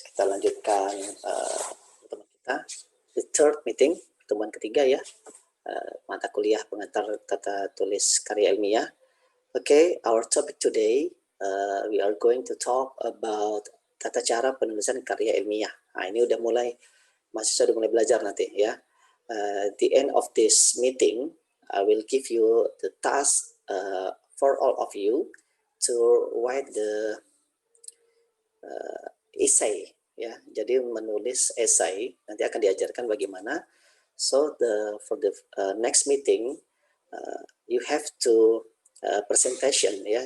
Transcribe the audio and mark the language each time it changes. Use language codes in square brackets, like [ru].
[id] Kita lanjutkan pertemuan kita, [en] the third meeting, [id] pertemuan ketiga ya, mata kuliah pengantar tata tulis karya ilmiah. [en] Okay, our topic today, we are going to talk about [id] tata cara penulisan karya ilmiah. Nah, ini udah mulai, mahasiswa udah mulai belajar nanti ya. [en] The end of this meeting, I will give you the task for all of you to write the essay ya. [id] Jadi menulis essay nanti akan diajarkan bagaimana. [en] So for the next meeting you have to presentation ya.